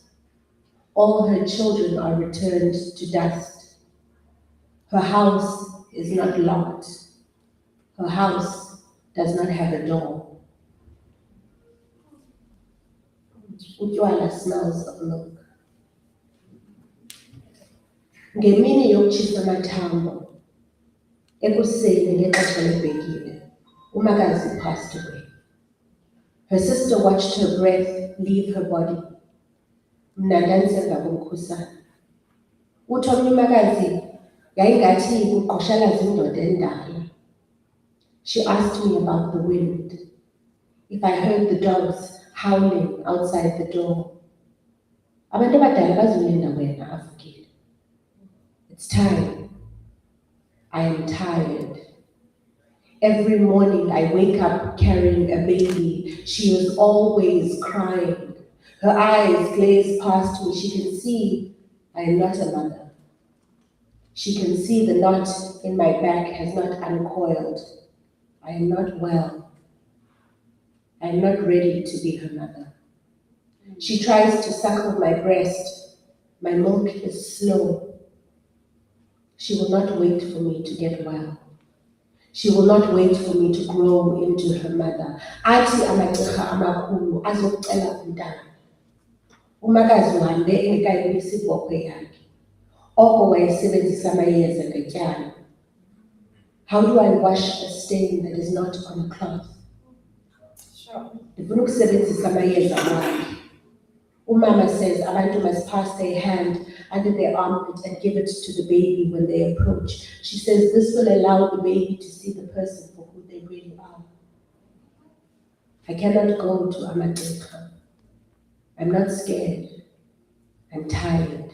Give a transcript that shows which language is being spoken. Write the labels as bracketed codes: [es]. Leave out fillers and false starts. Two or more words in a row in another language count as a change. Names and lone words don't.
[en] All her children are returned to dust. Her house is not locked. Her house does not have a door. Utywala smells of milk. [xh] Ngemini yokutshisa amathambo, ekuseni ngexesha lebhekile, umakazi [en] passed away. Her sister watched her breath leave her body. [xh] Mna ndandisemva komkhusane. Uthi omnye umakazi, yayingathi kuqoshalaza indoda endala. [en] She asked me about the wind, if I heard the dogs howling outside the door. [xh] Abantu abadala bazolinda wena, avukile. [en] It's time. I am tired. Every morning I wake up carrying a baby. She is always crying. Her eyes glaze past me. She can see I am not a mother. She can see the knot in my back has not uncoiled. I am not well. I am not ready to be her mother. She tries to suckle my breast. My milk is slow. She will not wait for me to get well. She will not wait for me to grow into her mother. [xh] Athi amagqirha amakhulu azokucela umntana. Umakazi uhambe engekayibisi ibhokhwe yakhe. Oko wayesebenzisa amayeza ngetyala. [en] How do I wash a stain that is not on a cloth? [xh] Ndifuna ukusebenzisa amayeza wakhe. [en] Umama says abantu must pass their hand under their armpit and give it to the baby when they approach. She says this will allow the baby to see the person for who they really are. I cannot go to amagqirha. I'm not scared. I'm tired.